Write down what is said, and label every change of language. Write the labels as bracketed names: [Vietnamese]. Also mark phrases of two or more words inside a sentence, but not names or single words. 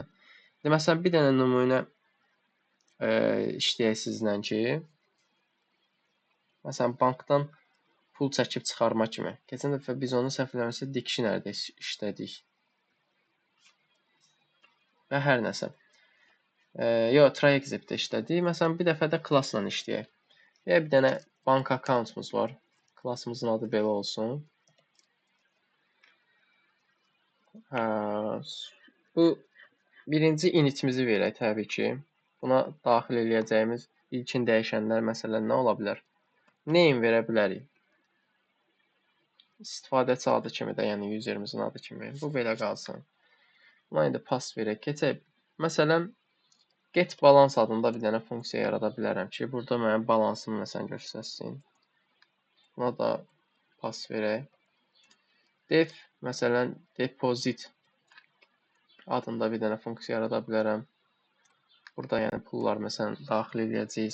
[Azerbaijani] Məsələn, bir dənə nümunə işləyək sizlə ki, məsələn, bankdan pul çəkib çıxarma kimi. Keçən dəfə biz onu səhv eləmirəmsə dictionary-də işlədik. Və hər nəsə. Yox, try-exit-də işlədik. Məsələn, bir dəfə də klassla işləyək. Bir dənə [English] bank account-umuz [Azerbaijani] var. Klassımızın adı belə olsun. Bu birinci initimizi verək təbii ki. Buna daxil eləyəcəyimiz ilkin dəyişənlər məsələn nə ola bilər? Name verə bilərik. İstifadəçi adı kimi də, yəni userimizin adı kimi. Bu belə qalsın. Buna indi pass verək. Keçək. Məsələn, [English] get balance [Azerbaijani] adında bir dənə funksiya yarada bilərəm ki, burada mənim balansımı məsələn göstərsin. Buna da pass verək. Def, məsələn, deposit adında bir dənə funksiya yarada bilərəm. Burada yəni pullar məsələn daxil edəcəyik.